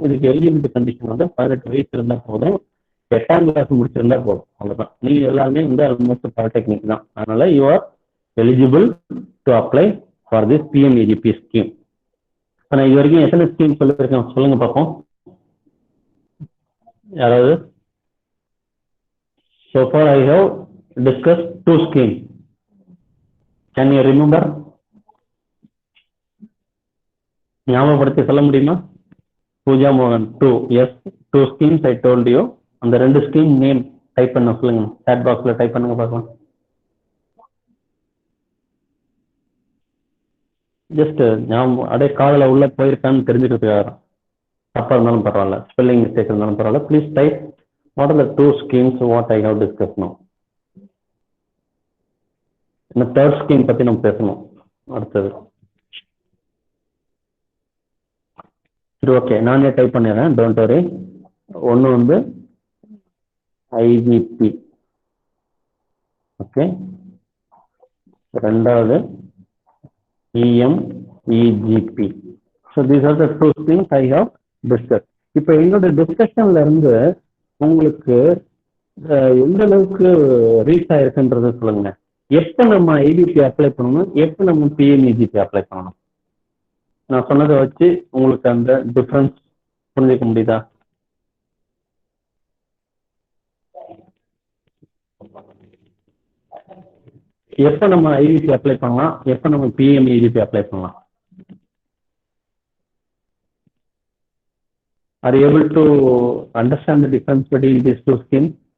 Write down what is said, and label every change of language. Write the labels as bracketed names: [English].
[Tamil] இதுக்கு eligibility condition வந்து 18 வயசு இருந்தா போதும், 8ஆம் கிளாஸ் முடிச்சிருந்தா போதும், அவ்வளவுதான். நீங்க எல்லாருமே வந்து ஆல்மோஸ்ட் பாலிடெக்னிக் தான். அதனால [English] You are eligible to apply for this PMEGP scheme. [Tamil] நான் இது வரைக்கும் எத்தனை ஸ்கீம் சொல்லியிருக்கேன் சொல்லுங்க பார்ப்போம் யாராவது. [English] So far I have discussed 2 schemes. Can you remember? [Tamil] ஞாபகப்படுத்தி சொல்ல முடியுமா? பூஜா மோகன் 2. [English] Yes, 2 schemes I told you. [Tamil] அந்த 2 ஸ்கீம் நேம் டைப் பண்ண சொல்லுங்க, chat boxல டைப் பண்ணுங்க பார்க்கலாம். ஜஸ்ட் ஞாபகம் அப்படியே காதல உள்ள போயிருக்கான்னு தெரிஞ்சுக்கிறதுக்காக. தப்பா இருந்தாலும் பரவாயில்ல, ஸ்பெல்லிங் மிஸ்டேக் இருந்தாலும் பரவாயில்ல. [English] Please type what are the 2 schemes what I have discussed now. [Tamil] இந்த 3rd ஸ்கீம் பத்தி நம்ம பேசணும் அடுத்தது. சரி, ஓகே, நானே டைப் பண்ணிடுறேன், [English] Don't worry. [Tamil] ஒன்று வந்து ஐவிபி, ஓகே. ரெண்டாவது இஎம்இஜிபி. [English] So these are the 2 schemes I have discuss. [Tamil] இப்போ எங்களோட டிஸ்கஷன்ல இருந்து உங்களுக்கு எந்த அளவுக்கு ரீச் ஆயிருக்குன்றது சொல்லுங்க. எப்போ நம்ம ஐவிபி அப்ளை பண்ணணும், எப்போ நம்ம பிஎம்இஜிபி அப்ளை பண்ணணும்? நான் சொன்னதை வச்சு உங்களுக்கு அந்த டிஃபரன்ஸ் புரிஞ்சுக்க முடியுதா? எப்போ நம்ம ஐவிபி அப்ளை பண்ணலாம், எப்போ நம்ம பிஎம்இஜிபி அப்ளை பண்ணலாம்? [English] Are you able to understand the difference between these 2 schemes?